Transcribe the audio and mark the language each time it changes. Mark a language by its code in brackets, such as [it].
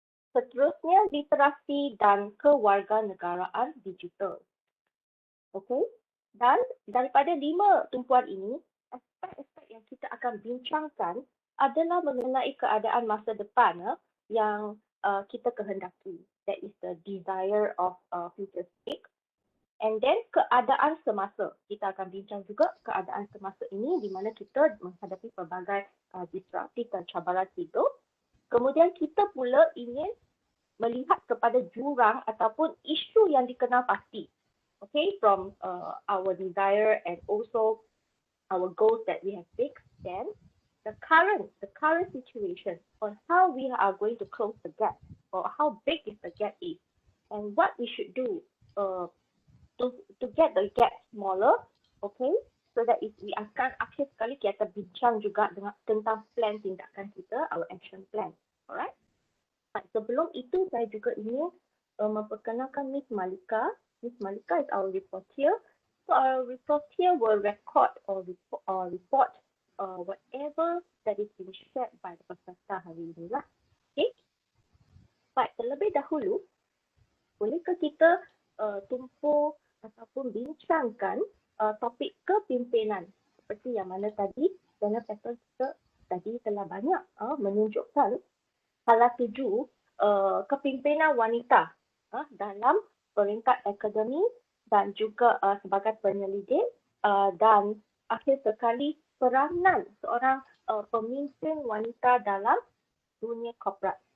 [ms] Seterusnya Literasi dan Kewarganegaraan digital. Okey. Dan daripada 5 tumpuan ini, aspek-aspek yang kita akan bincangkan adalah mengenai keadaan masa depan yang kita kehendaki. [en] That is the desire of future state. [ms] And then keadaan semasa. Kita akan bincang juga keadaan semasa ini di mana kita menghadapi pelbagai disruptif dan cabaran hidup. Kemudian kita pula ingin melihat kepada jurang ataupun isu yang dikenal pasti. [en] Okay, from our desire and also our goals that we have fixed, then the current situation on how we are going to close the gap or how big is the gap is and what we should do to get the gap smaller, okay, so that we [ms] akan akhir sekali kita bincang juga tentang plan tindakan kita, [en] our action plan, alright. [ms] Sebelum itu saya juga ingin memperkenalkan Miss Malika. [en] Miss Malika is our reporter. So our reporter will record or report whatever that is being shared by the [ms] peserta hari ini lah. [en] Okay. [ms] Baik, terlebih dahulu, bolehkah kita tumpu ataupun bincangkan topik kepimpinan seperti yang mana tadi dalam paper kita tadi telah banyak menunjukkan hala tuju kepimpinan wanita dalam peringkat akademik dan juga sebagai penyelidik dan akhir sekali peranan seorang pemimpin wanita dalam dunia korporat.